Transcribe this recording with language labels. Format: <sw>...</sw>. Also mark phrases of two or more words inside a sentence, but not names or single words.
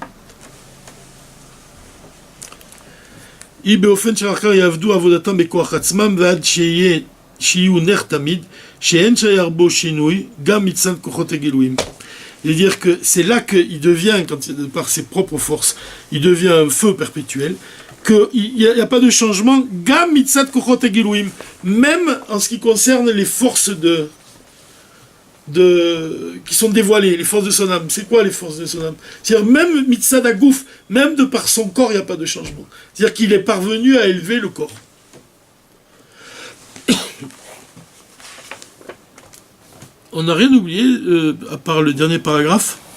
<fr>C'est-à-dire que c'est là qu'il devient, par ses propres forces, il devient un feu perpétuel, qu'il n'y a pas de changement,</fr> <he>גם מצד כוחות הגילויים,</he> <fr>même en ce qui concerne les forces qui sont dévoilées, les forces de son âme. C'est quoi les forces de son âme? C'est-à-dire même</fr> <he>מצד הגוף,</he> <fr>même de par son corps, il n'y a pas de changement. C'est-à-dire qu'il est parvenu à élever le corps. On n'a rien oublié, à part le dernier paragraphe.</fr>